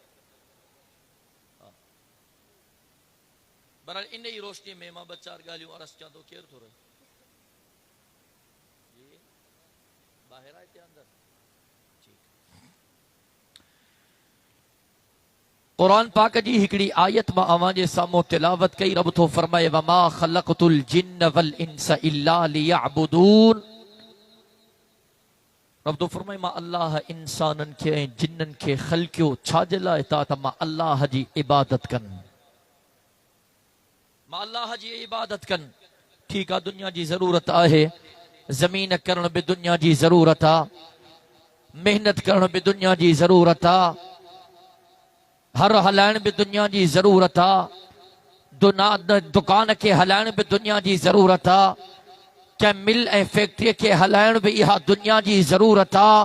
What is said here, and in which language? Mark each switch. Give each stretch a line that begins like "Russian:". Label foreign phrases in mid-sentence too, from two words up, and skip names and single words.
Sindhi: बहरहाल इन ई रोशनी में मां ॿ चार ॻाल्हियूं अर्ज़ कयां थो। केरु थो रहे? ॿाहिरि आहे हिते अंदरि? क़ुरान पाक जी हिकिड़ी आयत मां अवां जे साम्हूं तिलावत कई। रब थो फरमाए,
Arabic: وما خلقت الجن والإنس إلا ليعبدون.
Sindhi: रब थो फरमाए, मां अल्लाह इंसाननि खे ऐं जिन्ननि खे ख़ल्क़ियो छाजे लाइ था त मां अल्लाह जी इबादत कनि, मां अल्लाह जी इबादत कनि। ठीक आहे, दुनिया जी ज़रूरत आहे, ज़मीन करण भी दुनिया जी ज़रूरत आहे, मेहनत करण भी दुनिया जी ज़रूरत आहे, हर हलाइण भी दुनिया जी ज़रूरत आहे, दुकान के हलाइण भी दुनिया जी ज़रूरत आहे, कंहिं मिल ऐं फैक्ट्री के हलाइण भी इहा दुनिया जी ज़रूरत आहे।